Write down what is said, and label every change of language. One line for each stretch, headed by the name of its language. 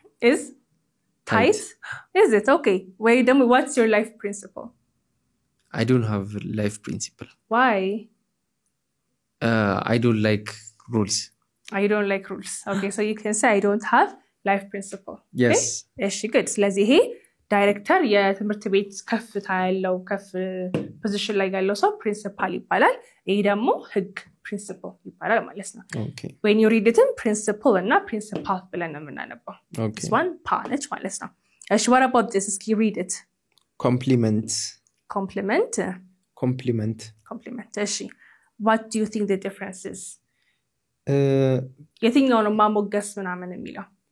English: is tight is it okay wait what's your life principle I don't have life principle why I don't like rules you don't like rules okay so you can say I don't have life principle yes
Amharic: እሺ good ስለዚህ ይሄ ዳይሬክተር የትምህርት ቤት ከፍታ ያለው ከፍ ፖዚሽን ላይ ያለው ሰው ፕሪንሲፓል ይባላል ይሄ ደግሞ ህግ principle ይባላል ማለት ነው
English: okay when you read it
Amharic: principle እና principal ብለን ነው የምናነበው
English: okay this one part ማለት ነው እሺ what about this እስኪ read it compliment እሺ what do you think the difference is
Amharic: የትኛው ነው ማሞገስ ምናምን የሚለው